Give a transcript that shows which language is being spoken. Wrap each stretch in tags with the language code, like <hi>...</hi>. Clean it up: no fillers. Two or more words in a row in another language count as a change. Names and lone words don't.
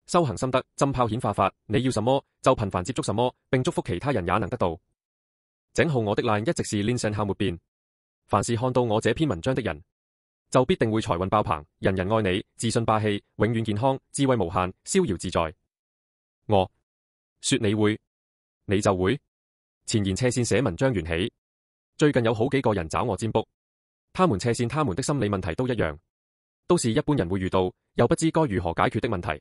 <zh>修行心得，浸泡顯化法，你要什麼就頻繁接觸什麼，並祝福其他人也能得到。井號我的 line 一直是 Lin Shan Hao 沒變。凡是看到我這篇文章的人，就必定會財運爆棚，人人愛你，自信霸氣，永遠健康，智慧無限，逍遙自在。我說你會，你就會。前言斜線寫文章緣起，最近有好幾個人找我占卜，他們斜線他們的心理問題都一樣，都是一般人會遇到，又不知該如何解決的問題。</zh>